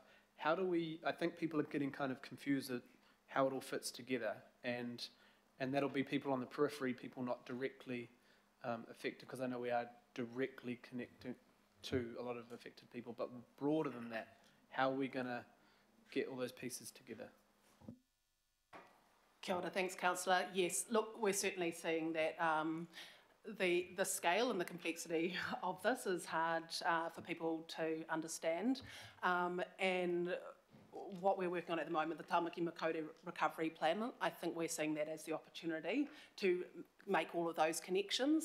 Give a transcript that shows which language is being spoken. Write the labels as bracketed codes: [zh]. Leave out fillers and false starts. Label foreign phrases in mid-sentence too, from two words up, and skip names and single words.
[en] How do we, I think people are getting kind of confused at how it all fits together, and that'll be people on the periphery, people not directly affected, because I know we are directly connected to a lot of affected people, but broader than that, how are we going to get all those pieces together? [mi] Kia ora, [en] thanks, Councillor. Yes, look, we're certainly seeing that the scale and the complexity of this is hard for people to understand. And what we're working on at the moment, the Tamaki Makaurau Recovery Plan, I think we're seeing that as the opportunity to make all of those connections.